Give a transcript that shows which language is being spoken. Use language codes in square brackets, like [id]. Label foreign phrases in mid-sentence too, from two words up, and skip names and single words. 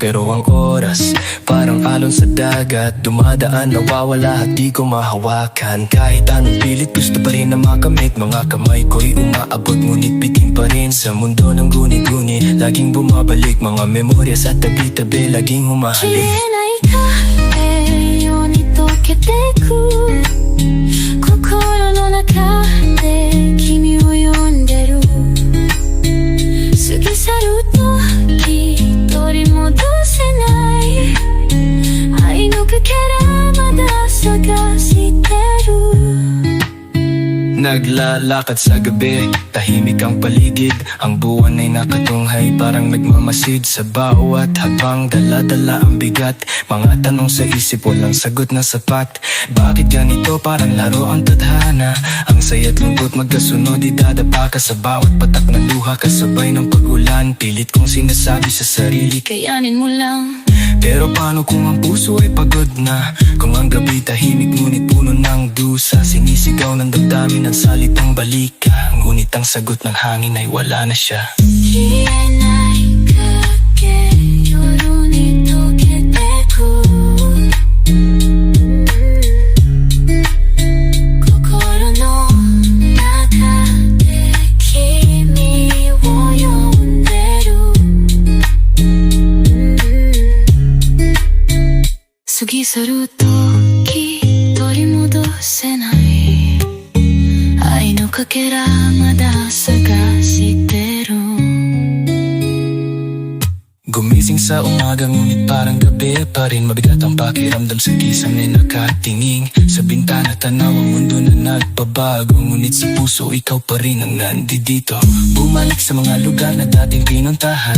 [tl] Pero ang oras, parang alon sa dagat, dumadaan, nawawala at di ko mahawakan. Kahit anong pilit, gusto pa rin na makamit. Mga kamay ko'y umaabot, ngunit bitin pa rin sa mundo ng guni-guni. Laging bumabalik mga memorya sa tabi-tabi, laging humahalik. [ja] 消えない影ように溶けてく心の中で君を呼んでる過ぎ去る時取り戻せない愛のかけらまだ探してる [tl] Naglalakad sa gabi, tahimik ang paligid. Ang buwan ay nakatunghay, parang nagmamasid. Sa bawat habang dala-dala ang bigat. Mga tanong sa isip, walang sagot na sapat. Bakit ganito? Parang laro ang tadhana. Ang saya't lungkot magkasunod, idadapa ka sa bawat patak ng luha. Kasabay ng pag-ulan, pilit kong sinasabi sa sarili, kayanin mo lang. pero paano kung ang puso ay pagod na? Kung ang gabi tahimik ngunit puno ng dusa. Sinisigaw ng damdamin ang salitang balika, ngunit ang sagot ng hangin ay wala na siya. [ja] 消えない影夜に溶けてく心の中で君を呼んでる過ぎ去る時取り戻せない愛のかけらまだ探してる [tl] Gumising sa umaga ngunit parang gabi pa rin. Mabigat ang pakiramdam sa kisang ay nakatingin sa bintana, tanaw ang mundo na nagbabago. Ngunit sa puso ikaw pa rin ang nandito. Bumalik sa mga lugar na dating pinuntahan.